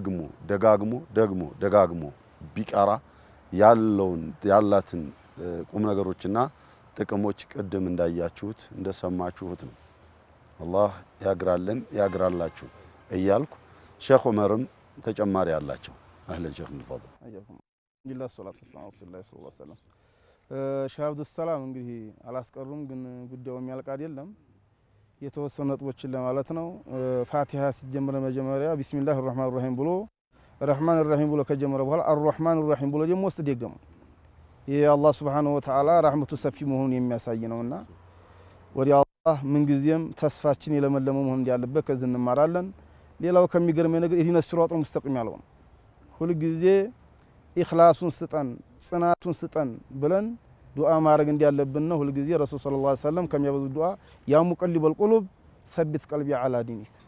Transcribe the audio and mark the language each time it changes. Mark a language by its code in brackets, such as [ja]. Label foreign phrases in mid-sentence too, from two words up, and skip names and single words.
[am] ደጋግሞ ቢቀራ ያላትን ቁም ነገሮችና ጥቅሞች ቅድም እንዳያችሁት እንደሰማችሁት ነው። አላህ ያግራልን ያግራላችሁ እያልኩ ሼኽ ዑመርም ተጨማሪ አላቸው። አህለን ሼኽ ንፈض [ar] بالله الصلاة والسلام عليه وسلم [am] ሼህ አብዱሰላም እንግዲህ አላስቀሩም፣ ግን ጉዳዩ የሚያልቅ አይደለም። የተወሰኑ ነጥቦችን ለማለት ነው። ፋቲሃ ሲጀምር መጀመሪያ [ar] بسم الله الرحمن الرحيم [am] ብሎ [ar] الرحمن الرحيم [am] ብሎ ከጀመረ በኋላ [ar] الرحمن الرحيم [am] ብሎ ደግሞ ውስጥ ደገሙ። ይሄ አላህ [ar] سبحانه وتعالى [am] ረህመቱ ሰፊ መሆኑን የሚያሳይ ነውና ወዲ አላህ ምን ጊዜም ተስፋችን የለመለመ መሆን እንዲያለበት ከዚህ እንማራለን። ሌላው ከሚገርመው ነገር [ar] اهدنا الصراط المستقيم [am] ያለው ነው። ሁሉ ጊዜ ኢኽላሱን ስጠን ጽናቱን ስጠን ብለን ዱዓ ማድረግ እንዲያለብን ነው። ሁሉ ጊዜ ረሱል [ar] صلى الله عليه وسلم [am] ከሚያበዙ ዱዓ [ar] يا مقلب القلوب ثبت قلبي على دينك